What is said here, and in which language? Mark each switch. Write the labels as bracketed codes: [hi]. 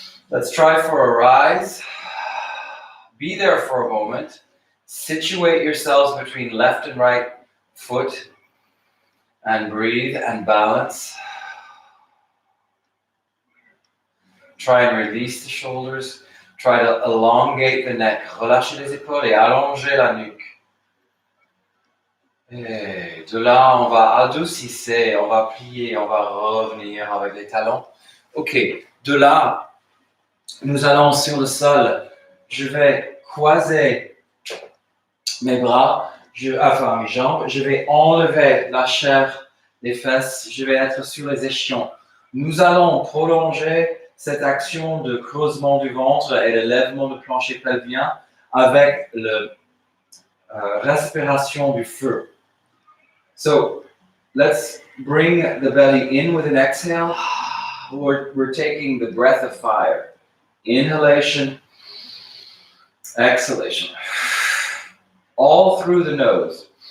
[en] Let's try for a rise. Be there for a moment. Situate yourselves between left and right foot and breathe and balance. Try and release the shoulders. Try to elongate the neck. [fr] Relâchez les épaules et allongez la nuque. Et de là, on va adoucir, on va plier, on va revenir avec les talons. Ok, de là, nous allons sur le sol. Je vais croiser mes bras, mes jambes. Je vais enlever la chair des fesses. Je vais être sur les ischions. Nous allons prolonger cette action de creusement du ventre et de lèvement du plancher pelvien avec la respiration du feu. [en] So, let's bring the belly in with an exhale. We're taking the breath of fire. Inhalation, exhalation. All through the nose.